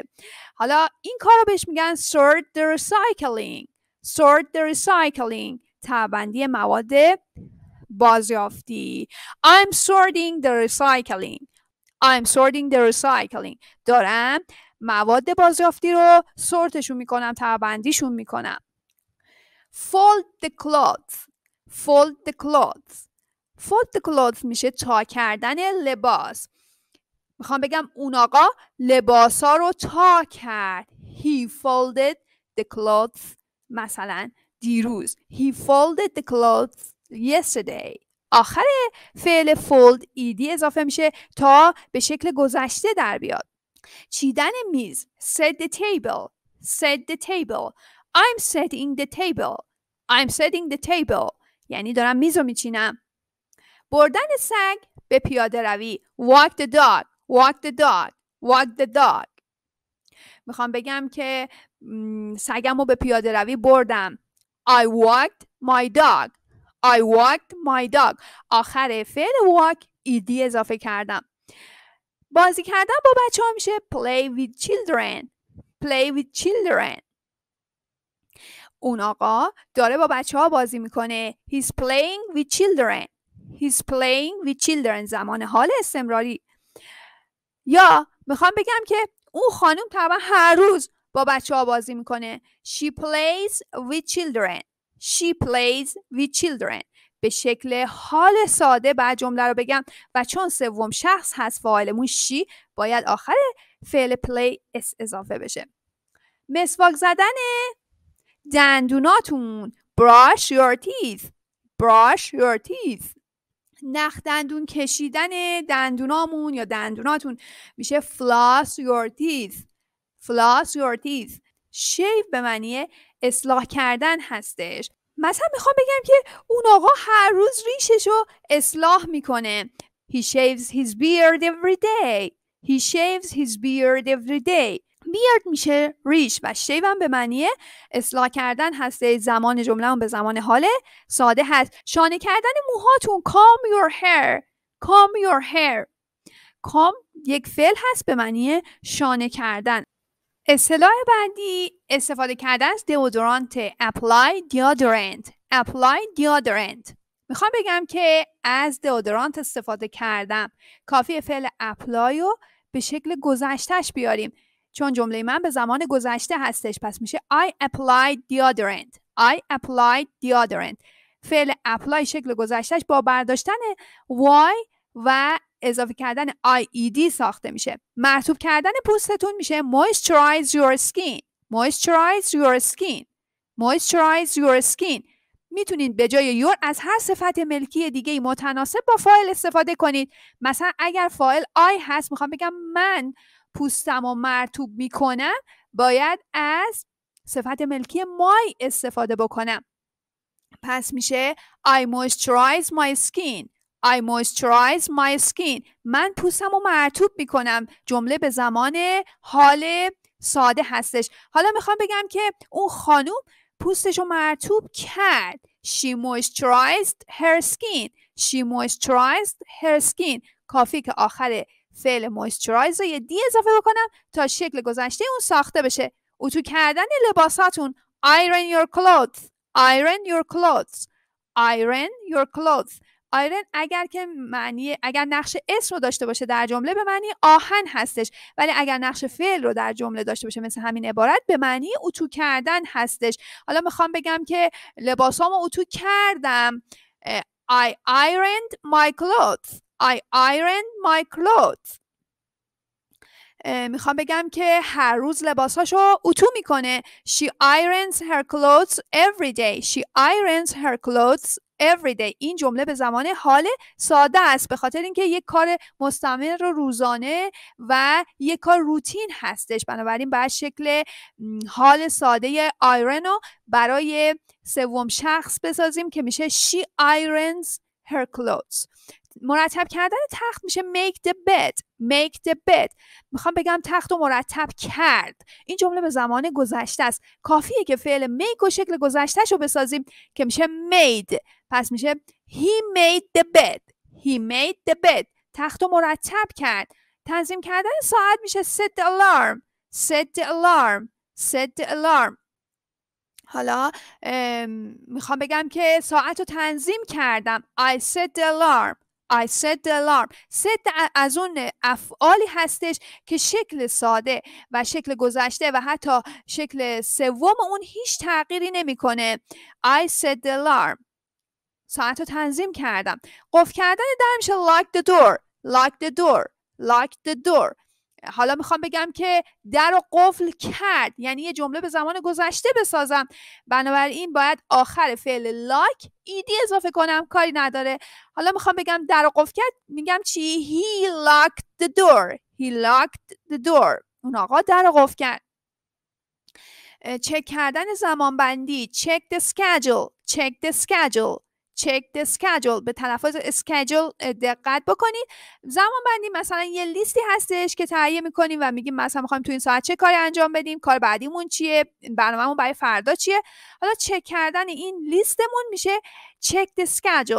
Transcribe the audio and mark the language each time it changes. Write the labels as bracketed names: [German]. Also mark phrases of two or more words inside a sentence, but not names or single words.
[Persian] حالا این کار رو بهش میگن [English] sort the recycling. Sort the recycling. [Persian] طبقه‌بندی مواد بازیافتی. [English] I'm sorting the recycling. I'm sorting the recycling. [Persian] دارم مواد بازیافتی رو سورتشون میکنم، طبقه‌بندیشون میکنم. [English] Fold the clothes. Fold the clothes. Fold the clothes [Persian] میشه تا کردن لباس. میخوام بگم اون آقا لباسا رو تا کرد. [English] He folded the clothes. [Persian] مثلا دیروز. [English] He folded the clothes yesterday. [Persian] آخر فعل fold ایدی اضافه میشه تا به شکل گذشته در بیاد. چیدن میز. [English] Set the table. Set the table. I'm setting the table. I'm setting the table. [Persian] یعنی دارم میز رو میچینم. بردن سگ به پیاده روی. [English] Walk the dog. Walk the dog. Walk the dog. [Persian] میخوام بگم که سگم رو به پیاده روی بردم. [English] I walked my dog. I walked my dog. [Persian] آخر فعل walk ایدی اضافه کردم. بازی کردن با بچه ها میشه [English] play with children. Play with children. [Persian] اون آقا داره با بچه ها بازی میکنه. [English] He's playing with children. He's playing with children. [Persian] زمان حال استمراری. یا میخوام بگم که اون خانم طبعا هر روز با بچه ها بازی میکنه. [English] She plays with children. She plays with children. [Persian] به شکل حال ساده بعد جمله رو بگم و چون سوم شخص هست فاعلمون شی، باید آخر فعل play اس اضافه بشه. مسواک زدن دندوناتون. [English] Brush your teeth. Brush your teeth. [Persian] نخ دندون کشیدن دندونامون یا دندوناتون میشه [English] floss your teeth. Floss your teeth. [Persian] shave به معنی اصلاح کردن هستش. مثلا میخوام بگم که اون آقا هر روز ریششو اصلاح میکنه. [English] He shaves his beard every day. He shaves his beard every day. [Persian] beard میشه ریش و shave هم به معنی اصلاح کردن هسته. زمان جمله هم به زمان حال ساده هست. شانه کردن موهاتون. [English] comb your hair. comb your hair. [Persian] comb یک فعل هست به معنی شانه کردن. اصطلاح بعدی استفاده کردن از deodorant. [English] apply deodorant. apply deodorant. [Persian] میخوام بگم که از deodorant استفاده کردم. کافی فعل apply رو به شکل گذشتهش بیاریم چون جمله من به زمان گذشته هستش. پس میشه [English] I applied deodorant. I applied deodorant. [Persian] فعل apply شکل گذشتهش با برداشتن y و اضافه کردن IED ساخته میشه. مرطوب کردن پوستتون میشه [English] moisturize your skin. Moisturize your skin. Moisturize your skin. [Persian] میتونید به جای your از هر صفت ملکی دیگه متناسب با فاعل استفاده کنید. مثلا اگر فاعل I هست، میخوام بگم من پوستم رو مرطوب میکنم، باید از صفت ملکی my استفاده بکنم. پس میشه [English] I moisturize my skin. I moisturize my skin. [Persian] من پوستم رو مرطوب میکنم. جمله به زمان حال ساده هستش. حالا میخوام بگم که اون خانوم پوستش رو مرطوب کرد. [English] She moisturized her skin. She moisturized her skin. [Persian] کافی که آخر فعل moisturize رو یه دی اضافه بکنم تا شکل گذشته اون ساخته بشه. اتو کردن لباساتون. [English] iron your clothes. iron your clothes. iron your clothes. [Persian] iron اگر نقش اسم رو داشته باشه در جمله به معنی آهن هستش، ولی اگر نقش فعل رو در جمله داشته باشه مثل همین عبارت به معنی اتو کردن هستش. حالا میخوام بگم که لباسامو اتو کردم. [English] I ironed my clothes. I ironed my clothes. [Persian] میخوام بگم که هر روز لباساشو اتو میکنه. [English] She irons her clothes every day. She irons her clothes every day. [Persian] این جمله به زمان حال ساده است به خاطر اینکه یک کار مستمر و روزانه و یک کار روتین هستش. بنابراین باید شکل حال ساده iron رو برای سوم شخص بسازیم که میشه [English] she irons her clothes. [Persian] مرتب کردن تخت میشه [English] make the bed. make the bed. [Persian] میخوام بگم تخت رو مرتب کرد. این جمله به زمان گذشته است. کافیه که فعل make و شکل گذشتهش رو بسازیم که میشه made. پس میشه [English] he made the bed. he made the bed. [Persian] تخت رو مرتب کرد. تنظیم کردن ساعت میشه [English] set the alarm. set the alarm. set the alarm. [Persian] حالا میخوام بگم که ساعت رو تنظیم کردم. [English] I set the alarm. I set the alarm. [Persian] set از اون افعالی هستش که شکل ساده و شکل گذشته و حتی شکل سوم اون هیچ تغییری نمیکنه. [English] I set the alarm. [Persian] ساعت رو تنظیم کردم. قفل کردن در میشه [English] lock the door. lock the door. lock the door. [Persian] حالا میخوام بگم که در رو قفل کرد، یعنی یه جمله به زمان گذشته بسازم. بنابراین باید آخر فعل lock ایدی اضافه کنم. کاری نداره. حالا میخوام بگم در رو قفل کرد، میگم چی؟ [English] He locked the door. He locked the door. [Persian] اون آقا در رو قفل کرد. چک کردن زمانبندی. [English] check the schedule. check the schedule. check the schedule. [Persian] به تلفظ schedule دقت بکنید. زمان بندی مثلا یه لیستی هستش که تهیه میکنیم و میگیم مثلا میخوایم تو این ساعت چه کاری انجام بدیم، کار بعدیمون چیه، برنامه‌مون برای فردا چیه. حالا چک کردن این لیستمون میشه [English] check the schedule.